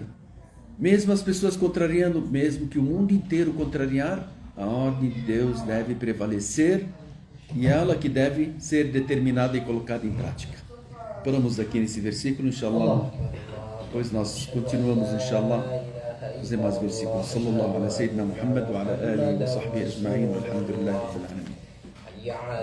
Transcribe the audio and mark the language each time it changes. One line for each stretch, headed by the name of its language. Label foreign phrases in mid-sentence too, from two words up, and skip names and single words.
Portuguese: Mesmo as pessoas contrariando, mesmo que o mundo inteiro contrariar, a ordem de Deus deve prevalecer e ela que deve ser determinada e colocada em prática. Paramos aqui nesse versículo, inshallah. Depois nós continuamos, inshallah, os demais versículos.
Arabic: صلى الله على سيدنا محمد وعلى آله وصحبه أجمعين، والحمد لله رب العالمين.